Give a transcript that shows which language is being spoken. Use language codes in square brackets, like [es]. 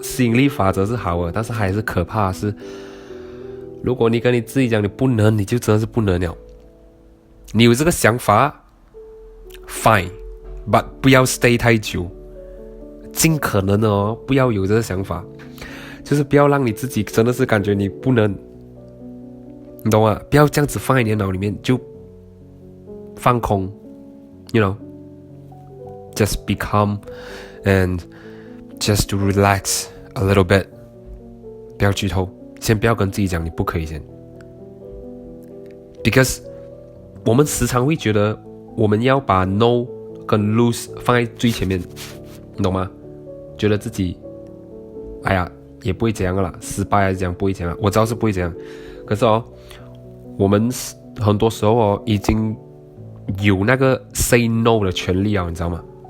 [zh] 吸引力法则是好的，但是还是可怕的是，如果你跟你自己讲你不能，你就真的是不能了。你有这个想法 fine， but 不要 stay 太久，尽可能的不要有这个想法，就是不要让你自己真的是感觉你不能，你懂吗？不要这样子放在你的脑里面，就放空 [en] ，you know，just be calm and just to relax a little bit。 [zh] 不要剧透，先不要跟自己讲你不可以先 ，because 我们时常会觉得我们要把 no 跟 lose 放在最前面，你懂吗？觉得自己，哎呀，也不会怎样啦，失败还是这样不会怎样，我知道是不会怎样，可是我们很多时候已经有那个 [en] say no [zh] 的权利啊，你知道吗？